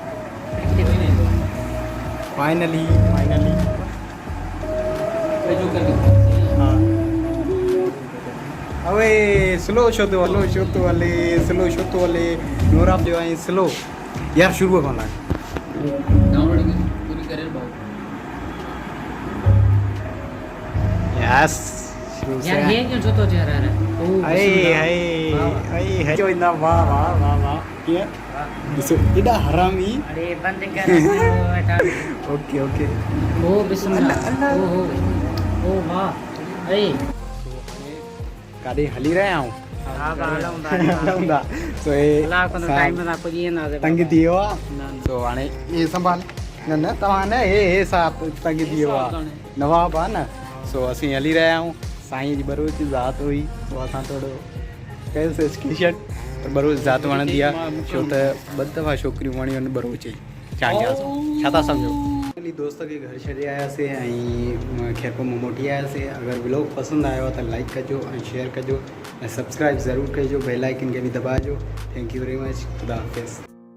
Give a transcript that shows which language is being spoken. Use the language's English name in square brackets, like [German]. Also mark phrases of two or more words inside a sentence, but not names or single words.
[Sindhi] फाइनली हाँ अवे स्लो छो थो हले स्लो छो थो हले नूरा जो ऐं स्लो यार शुरू खां लाइ डाउनलोड पूरी करे भाऊ यस [Urdu] यार ये क्यों छोटो चेहरा है [Sindhi] आई जो इतना वाह क्या ॾिसो एॾा हरामी अरे बंद कर ओके ओ बिस्मिल्लाह ओ वाह ए काॾे हली रहिया आहियूं हलूं सो [Urdu] टाइम में आपको ये ना [Sindhi] तंग थी वियो आहे सो हाणे इहे संभाल न तव्हां न हे साहब तंग थी वियो आहे नवाब आहे न सो असीं हली रहिया आहियूं साईं जी बरोज ज़ात हुई सो असां थोरो कयोसीं स्क्रीनशॉट पर बरोज ज़ात वणंदी आहे छो त 2 दफ़ा छोकिरियूं वणियूं आहिनि बरोज चई छा कयासीं छा था सम्झो दोस्त खे घर छॾे आयासीं ऐं ख़ैर पोइ मोटी आयासीं अगरि व्लॉग पसंदि आयो आहे त लाइक कजो ऐं शेयर कजो ऐं सब्सक्राइब ज़रूरु कजो [English] bell icon [Sindhi] खे बि दॿाइजो [English] thank you very much [Sindhi] ख़ुदा हाफ़िज़